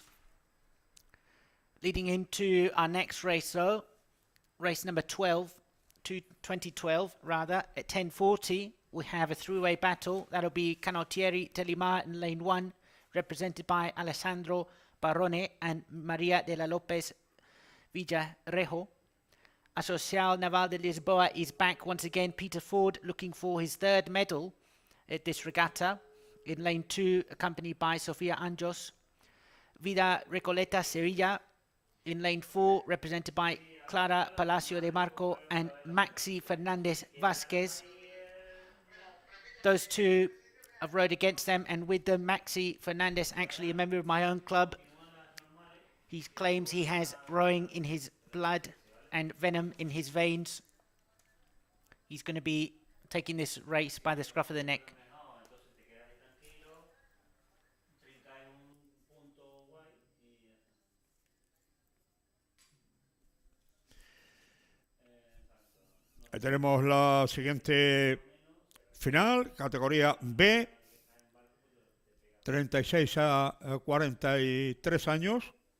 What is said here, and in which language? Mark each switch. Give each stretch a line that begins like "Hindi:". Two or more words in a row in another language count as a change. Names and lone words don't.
English: Leading into our next race, though, race number 12, 2012 rather, at 10:40, we have a three-way battle. That'll be Canottieri Telimar in lane 1, represented by Alessandro Barone and Maria de la Lopez Villarejo. Asocial Naval de Lisboa is back once again. Peter Ford looking for his third medal at this regatta. In lane 2, accompanied by Sofia Anjos. Vida Recoleta Sevilla in lane 4, represented by Clara Palacio de Marco and Maxi Fernandez Vasquez. Those two have rode against them, and with them, Maxi Fernandez, actually a member of my own club. He claims he has rowing in his blood and venom in his veins. He's going to be taking this race by the scruff of the neck.
Spanish: Ahí tenemos la siguiente final, categoría B, 36 a 43 años.